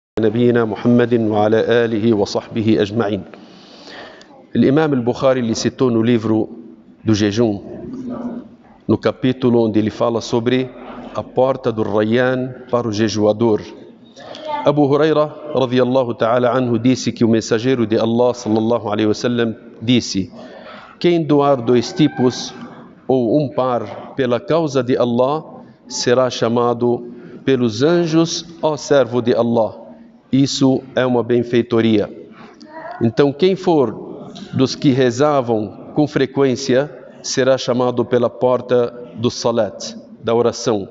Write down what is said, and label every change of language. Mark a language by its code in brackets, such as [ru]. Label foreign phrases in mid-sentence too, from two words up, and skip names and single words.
[ar] نبينا محمد وعلى آله وصحبه أجمعين. [pt] Imam al-Bukhari ele citou no livro do jejum, no capítulo onde ele fala sobre a porta do Rayyan para o jejuador. Abu Huraira [ar] رضي الله تعالى عنه [pt] disse que o mensageiro de Allah [ar] صلى الله عليه وسلم [pt] disse: quem doar 2 tipos ou um par pela causa de Allah será chamado pelos anjos ó servo de Allah. Isso é uma benfeitoria. Então quem for dos que rezavam com frequência será chamado pela porta do salat, da oração.